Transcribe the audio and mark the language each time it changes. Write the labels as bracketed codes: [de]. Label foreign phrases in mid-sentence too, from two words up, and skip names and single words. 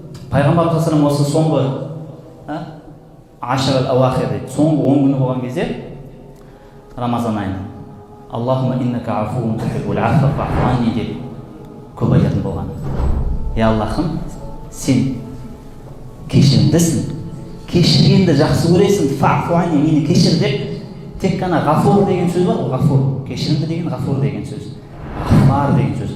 [kk] Пайғамбар [ar] صلى الله عليه [kk] осы соңғы [ar] عشر الأواخر [kk] дейді, соңғы 10 күні болған кезде Рамазан айында [ar] اللهم إنك عفو تحب العفو فاعف عني [kk] деп көп айтатын болған. Аллахым, сен кешірімдісің, кешіргенді жақсы көресің, [ar] فاعف عني, [kk] мені кешір деп. Тек қана ғафур деген сөз бар, ғафур, кешірімді деген ғафур деген сөз, ғафар деген сөз.